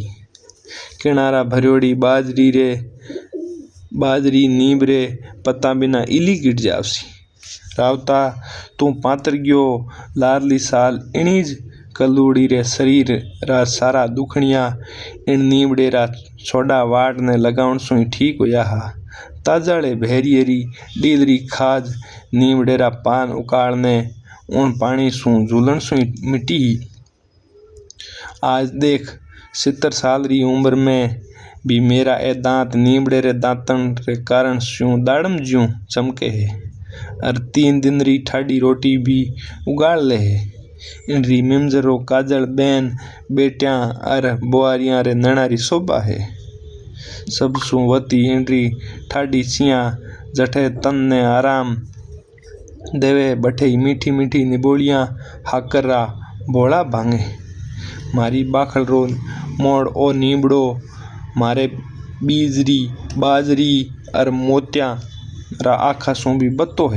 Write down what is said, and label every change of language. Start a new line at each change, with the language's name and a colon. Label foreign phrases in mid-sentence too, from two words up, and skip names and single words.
Rajasthani: किनारा भरियोड़ी बाजरी नीम रे पत्ता बिना इली गिट जावसी। रावता तू पातर गयो लारली साल इणीज कलूड़ी रे शरीर रा सारा दुखनिया इन नीमड़े रा छोड़ा वाट ने लगाउण सुई ठीक होया हा। ताजाड़े भेरिये री डीलरी खाज नीमड़े रा पान उकाड़ने उन पानी सु झूलन सुई मिटी। आज देख 70 साल री उम्र में भी मेरा ए दांत नीमड़े रे दांतन रे कारण स्यूं दाड़म ज्यूं चमके है और 3 दिन री ठाडी रोटी भी उगाड़ ले है। इन री मिमजरो काजल बैन बेटियां और बुआरियां रे नैणारी शोभा है। सब सुवती इन री ठाडी छियां जठे तन ने आराम देवे बठे मीठी मीठी निबोलियां हाकरा बोला भांगे। मारी बाखल रो मोड़ ओ नीबड़ो मारे बीजरी बाजरी और मोतिया रा आखा सु भी बत्तो है।